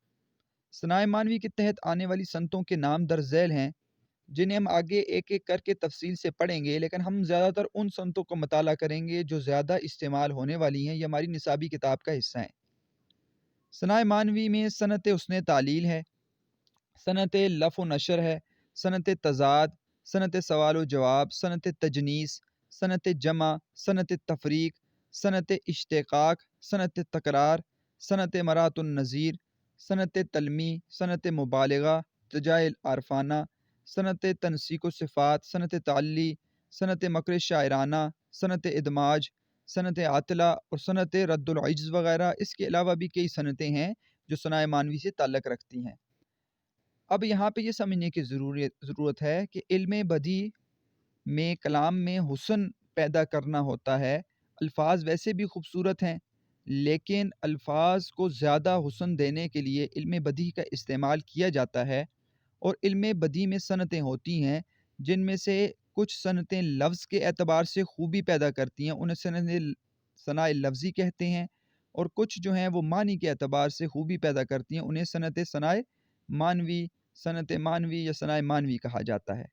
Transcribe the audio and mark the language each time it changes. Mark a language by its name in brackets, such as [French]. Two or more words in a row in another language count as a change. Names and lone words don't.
[Urdu] ثناء معنوی کے تحت آنے والی صنعتوں کے نام در ذیل ہیں، جنہیں ہم آگے ایک ایک کر کے تفصیل سے پڑھیں گے، لیکن ہم زیادہ تر ان صنعتوں کو مطالعہ کریں گے جو زیادہ استعمال ہونے والی ہیں، یہ ہماری نصابی کتاب کا حصہ ہیں۔ صنائع معنوی میں صنعت حسن تعلیل ہے، صنعت لف و نشر ہے، صنعت تضاد، صنعت سوال و جواب، صنعت تجنیس، صنعت جمع، صنعت تفریق، صنعت اشتقاق، صنعت تکرار، صنعت مرات النظیر، صنعت تلمی، صنعت مبالغہ، تجائل عارفانہ، صنعت تنسیق و صفات، صنعت تعلی، صنعت مکر شاعرانہ، صنعت ادماج، صنعت عاطلہ اور صنعت رد العجز وغیرہ۔ اس کے علاوہ بھی کئی صنعتیں ہیں جو صنائع معنوی سے تعلق رکھتی ہیں۔ اب یہاں پہ یہ سمجھنے کی ضرورت ہے کہ علم بدیع میں کلام میں حسن پیدا کرنا ہوتا ہے۔ الفاظ ویسے بھی خوبصورت ہیں، لیکن الفاظ کو زیادہ حسن دینے کے لیے علم بدیع کا استعمال کیا جاتا ہے، اور علم بدیع میں صنعتیں ہوتی ہیں جن میں سے کچھ صنعتیں لفظ کے اعتبار سے خوبی پیدا کرتی ہیں، انہیں صنائع لفظی کہتے ہیں، اور کچھ جو ہیں وہ معنی کے اعتبار سے خوبی پیدا کرتی ہیں، انہیں صنعت معنوی یا صنائع معنوی کہا جاتا ہے۔